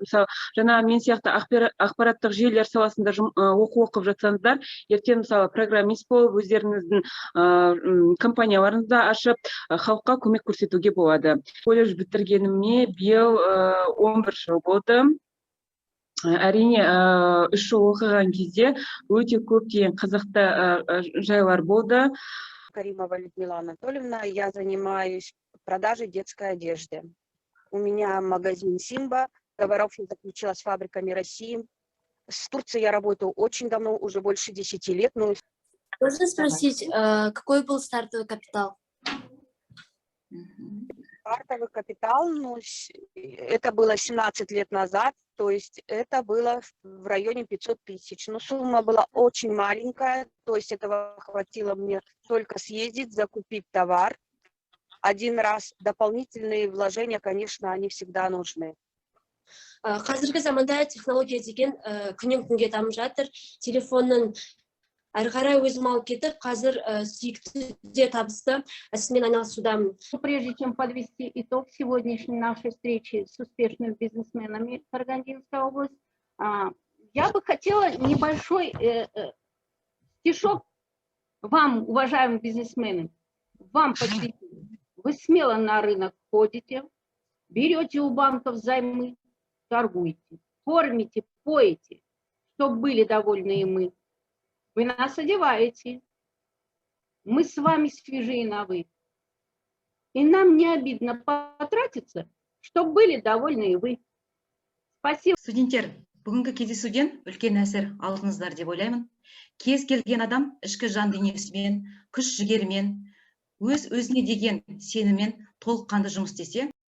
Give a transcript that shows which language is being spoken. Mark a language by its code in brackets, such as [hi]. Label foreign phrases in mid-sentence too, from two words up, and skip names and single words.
[kk] Мысалы, жаңа мен сияқты ақпараттық жүйелер саласында оқып жатсаңыздар, ертең мысалы программист болып, өздеріңіздің компанияларыңызды ашып, халыққа көмек көрсетуге болады. Колледж бітіргеніме биыл 11 жыл болды. Әрине, 3 жыл оқыған кезде өте көптеген қызықты жайлар болды. [ru] Каримова Людмила Анатольевна, я занимаюсь продажей детской одежды. У меня магазин Симба, договоров заключила с фабриками России. С Турцией я работаю очень давно, уже больше 10 лет. Можно спросить, какой был стартовый капитал? Стартовый капитал, это было 17 лет назад, то есть это было в районе 500 тысяч. Но сумма была очень маленькая, то есть этого хватило мне только съездить, закупить товар. Один раз дополнительные вложения, конечно, они всегда нужны. [kk] Қазіргі заманда технология деген күннен күнге дамып жатыр. Телефонның әрі қарай өзім алып кетіп, қазір сүйікті де табысты ісімен айналысудамын. [ru] Прежде чем подвести итог сегодняшней нашей встречи с успешными бизнесменами Карагандинской области, я бы хотела небольшой стишок вам, уважаемые бизнесмены, вам посвятить. Вы смело на рынок ходите, берете у банков займы, торгуете, кормите, поете, чтобы были довольны и мы. Вы нас одеваете, мы с вами свежие на вы. И нам не обидно потратиться, чтобы были довольны и вы. Спасибо. [kk] Студенттер, бүгінгі кездесуден үлкен әсер алдыңыздар деп ойлаймын. Кез келген адам ішкі жан дүниесімен, күш жігермен, өзіне деген сеніммен толыққанды жұмыс істесе,